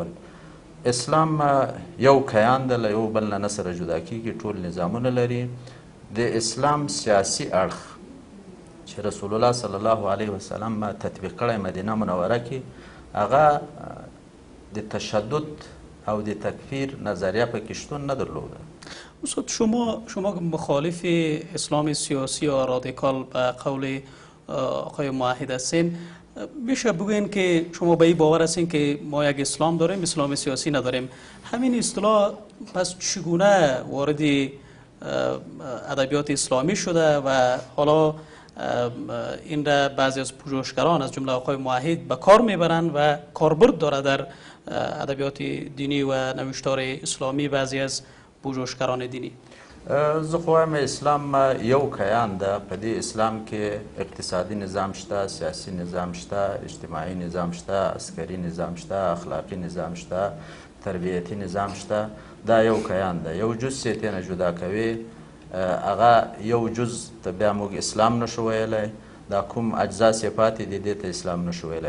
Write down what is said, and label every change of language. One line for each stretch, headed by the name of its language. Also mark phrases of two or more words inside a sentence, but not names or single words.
Pashto: اسلام یو کیان ده، له یو بل نه سره جدا کیږي، ټول نظامونه لري. د اسلام سیاسي اړخ چې رسول الله صلی الله علیه وسلم تطبیق کړی مدینه منوره کې، هغه د تشدد او د تکفیر نظریه پکې شتون نه درلوده.
Persian: استاد شما مخالف اسلام سیاسی یا رادیکال به قول آقای موحد هستین، میشه بگوین که شما به این باور هستین که ما یک اسلام داریم، اسلام سیاسی نداریم. همین اصطلاح پس چگونه وارد ادبیات اسلامی شده و حالا این را بعضی از پژوهشگران از جمله آقای موحد به کار میبرند و کاربرد داره در ادبیات دینی و نوشتار اسلامی بعضی از پژوهشگران دینی؟
Pashto: زه خو وایم اسلام یو کیان ده. په دې اسلام کې اقتصادي نظام شته، سیاسي نظام شته، اجتماعي نظام شته، عسکري نظام شته، اخلاقي نظام شته، تربیتي نظام شته. دا یو کیان ده. یو جز چې ترې نه جدا کوي هغه یو جز ته بیا موږ اسلام نشو ویلی، دا کوم اجزا چې پاتې دي دې ته اسلام نشو ویلی.